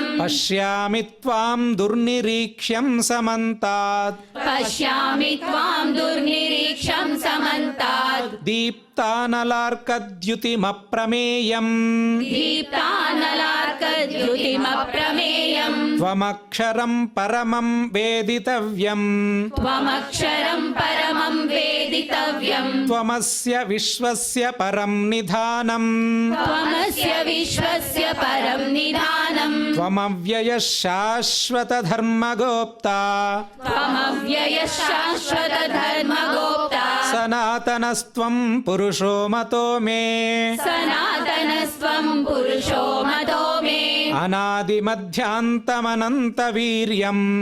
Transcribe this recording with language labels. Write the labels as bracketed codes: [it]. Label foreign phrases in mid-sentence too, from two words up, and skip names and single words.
[sa] పశ్యామి త్వాం దుర్నిరీక్ష్యం సమంతాత్ పశ్యామి త్వాం దుర్నిరీక్షం సమంతాత్ దీప్తానలార్కద్యుతిమప్రమేయం దీప్తానలార్కద్యుతిమప్రమేయం త్వమక్షరం పరమం వేదితవ్యం త్వమక్షరం పరమం వేదితవ్యం త్వమస్య విశ్వస్య పరం నిధానం త్వమస్య విశ్వస్య పరం నిధానం త్వమవ్యయ శాశ్వత ధర్మగోప్తా త్వమవ్యయ శాశ్వత ధర్మగోప్తా సనాతనస్త్వం పురుషో మతో మే సనాతనస్త్వం పురుషో మతో మే అనాదిమధ్యాంతమనంత వీర్యం